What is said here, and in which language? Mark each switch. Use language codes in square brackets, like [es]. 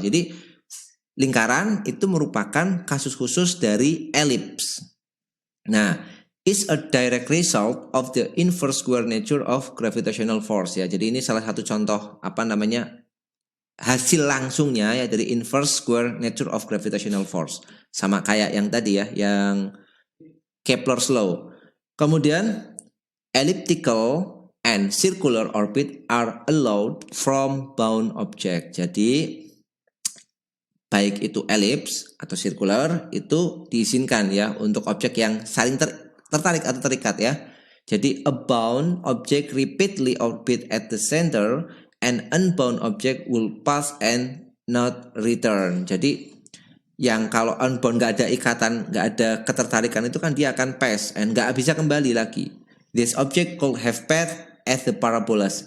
[id] Jadi lingkaran itu merupakan kasus khusus dari elips. [en] Nah, is a direct result of the inverse square nature of gravitational force ya. [id] Jadi ini salah satu contoh hasil langsungnya ya dari [en] inverse square nature of gravitational force. [id] Sama kayak yang tadi ya, yang Kepler's law. [en] Kemudian elliptical and circular orbit are allowed from bound object. [id] Jadi baik itu ellipse atau circular itu diizinkan ya untuk objek yang saling tertarik atau terikat ya. [en] Jadi a bound object repeatedly orbit at the center and unbound object will pass and not return. [id] Jadi yang kalau unbound nggak ada ikatan, nggak ada ketertarikan itu kan dia akan pass and nggak bisa kembali lagi. [en] This object could have path as the parabolas.